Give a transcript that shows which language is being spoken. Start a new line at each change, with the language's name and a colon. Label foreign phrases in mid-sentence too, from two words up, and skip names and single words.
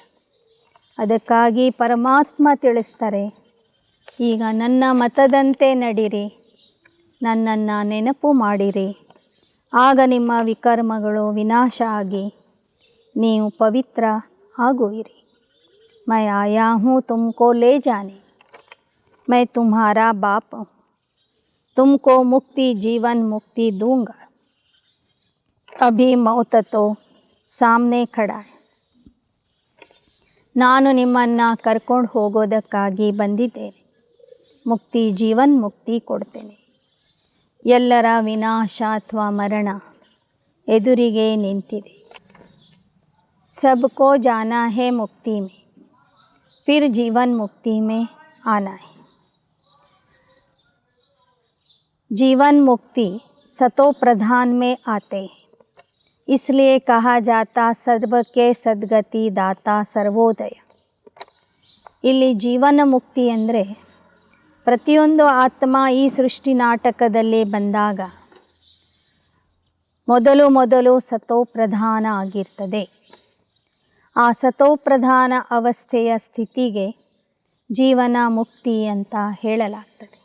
Kannada: ಅದಕ್ಕಾಗಿ ಪರಮಾತ್ಮ ತಿಳಿಸ್ತಾರೆ, ಈಗ ನನ್ನ ಮತದಂತೆ ನಡೀರಿ, ನನ್ನನ್ನು ನೆನಪು ಮಾಡಿರಿ, ಆಗ ನಿಮ್ಮ ವಿಕರ್ಮಗಳು ವಿನಾಶ ಆಗಿ ನೀವು ಪವಿತ್ರ ಆಗುವಿರಿ.
Hindi: मैं आया हूँ तुमको ले जाने, मैं तुम्हारा बाप हूँ, तुमको मुक्ति जीवन मुक्ति दूंगा. अभी मौत तो सामने खड़ा है.
Kannada: ನಾನು ನಿಮ್ಮನ್ನು ಕರ್ಕೊಂಡು ಹೋಗೋದಕ್ಕಾಗಿ ಬಂದಿದ್ದೇನೆ. ಮುಕ್ತಿ ಜೀವನ್ ಮುಕ್ತಿ ಕೊಡ್ತೇನೆ. ಎಲ್ಲರ ವಿನಾಶ ಅಥವಾ ಮರಣ ಎದುರಿಗೆ ನಿಂತಿದೆ.
Hindi: सबको जाना है मुक्ति में, फिर जीवन मुक्ति में आना है. जीवन मुक्ति सतो प्रधान में आते हैं, इसलिए कहा जाता सर्व के सद्गति दाता सर्वोदय.
Kannada: ಇಲ್ಲಿ ಜೀವನ ಮುಕ್ತಿ ಅಂದರೆ ಪ್ರತಿಯೊಂದು ಆತ್ಮ ಈ ಸೃಷ್ಟಿ ನಾಟಕದಲ್ಲಿ ಬಂದಾಗ ಮೊದಲು ಸತೋಪ್ರಧಾನ ಆಗಿರ್ತದೆ. ಆ ಸತೋಪ್ರಧಾನ ಅವಸ್ಥೆಯ ಸ್ಥಿತಿಗೆ ಜೀವನ ಮುಕ್ತಿ ಅಂತ ಹೇಳಲಾಗ್ತದೆ.